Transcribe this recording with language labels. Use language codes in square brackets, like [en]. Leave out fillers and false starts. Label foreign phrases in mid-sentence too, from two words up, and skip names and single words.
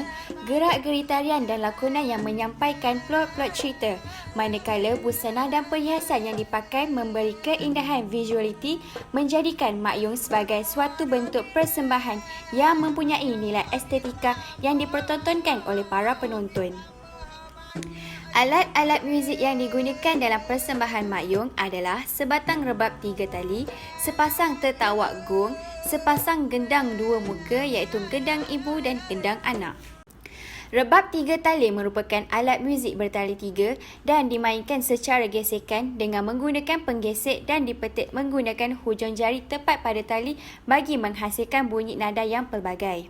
[ms] gerak-geri tarian dan lakonan yang menyampaikan plot-plot cerita, manakala busana dan perhiasan yang dipakai memberi keindahan visualiti menjadikan Mak Yong sebagai suatu bentuk persembahan yang mempunyai nilai estetika yang dipertontonkan oleh para penonton. Alat-alat muzik yang digunakan dalam persembahan Mak Yong adalah sebatang rebab 3 tali, sepasang tertawak gong, sepasang gendang 2 muka iaitu gendang ibu dan gendang anak. Rebab 3 tali merupakan alat muzik bertali 3 dan dimainkan secara gesekan dengan menggunakan penggesek dan dipetik menggunakan hujung jari tepat pada tali bagi menghasilkan bunyi nada yang pelbagai.